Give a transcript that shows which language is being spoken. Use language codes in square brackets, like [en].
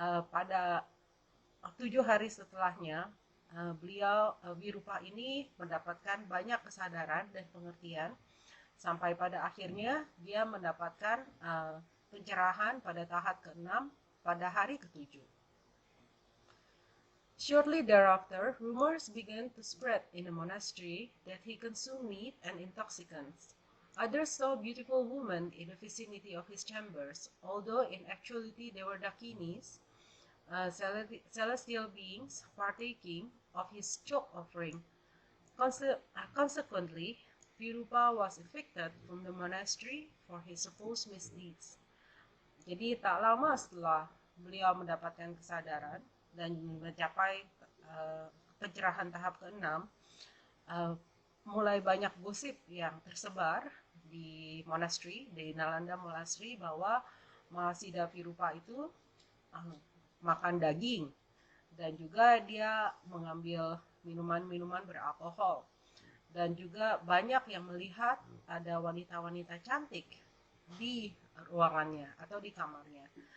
[id] Pada 7 hari setelahnya, beliau Virupa ini mendapatkan banyak kesadaran dan pengertian sampai pada akhirnya dia mendapatkan pencerahan pada tahap ke-6 pada hari ke-7. [en] Shortly thereafter, rumors began to spread in the monastery that he consumed meat and intoxicants. Others saw beautiful women in the vicinity of his chambers, although in actuality they were dakinis, celestial beings partaking of his chok offering. Consequently, Virupa was evicted from the monastery for his supposed misdeeds. [id] Jadi tak lama setelah beliau mendapatkan kesadaran dan mencapai pencerahan tahap ke-6, mulai banyak gosip yang tersebar di monastery, di Nalanda Monastery, bahwa Mahasiddha Virupa itu makan daging dan juga dia mengambil minuman-minuman beralkohol, dan juga banyak yang melihat ada wanita-wanita cantik di ruangannya atau di kamarnya.